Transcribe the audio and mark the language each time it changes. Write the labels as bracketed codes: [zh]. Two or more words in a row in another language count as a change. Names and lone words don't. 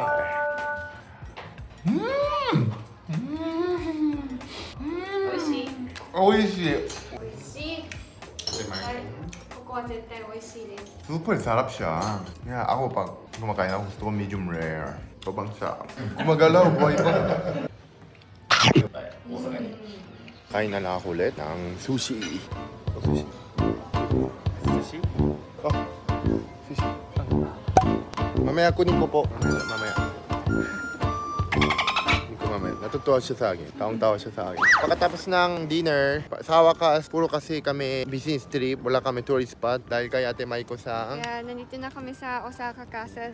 [tl] Oishi. Super sarap siya. Kaya ako pag kumakain ako, gusto ko [en] medium rare. [tl] Sobrang sarap. Gumagalaw, buhay pa. Kain na lang ako ulit ng sushi. Sushi. Sushi? Oh, sushi. Mamaya kunin ko po. Mamaya. Mamaya. Natutuwa siya sa akin. Taong-tawa siya sa akin. Pagkatapos ng dinner, sa wakas, puro kasi kami [en] business trip. [tl] Wala kami [en] tourist spot [tl] dahil kay Ate Maiko sa... Yeah, nandito na kami sa Osaka Castle.